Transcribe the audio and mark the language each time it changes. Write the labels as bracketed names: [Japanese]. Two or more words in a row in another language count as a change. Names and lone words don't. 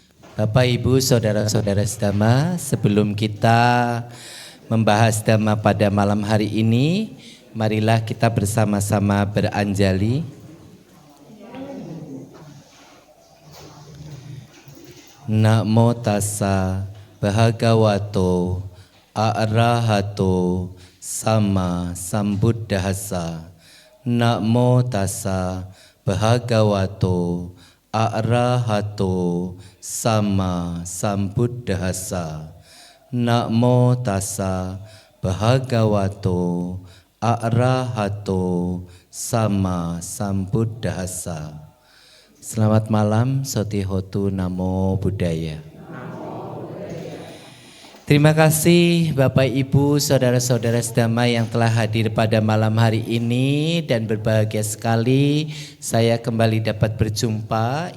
[Indonesian] Bapak, Ibu, Saudara-saudara sedama, sebelum kita membahas dhamma pada malam hari ini, marilah kita bersama-sama beranjali. [Pali] Namo tassa bhagavato arahato sama sambuddhassa. Namo tassa bhagavato arahato sama sambuddhassa. Namo tassa bhagavato arahato sama sambuddhassa. [Indonesian] Selamat malam, [Pali] Sotihotu Namo Buddhaya. [Indonesian] Terima kasih Bapak Ibu, Saudara-saudara sedama yang telah hadir pada malam hari ini, dan berbahagia sekali saya kembali dapat berjumpa.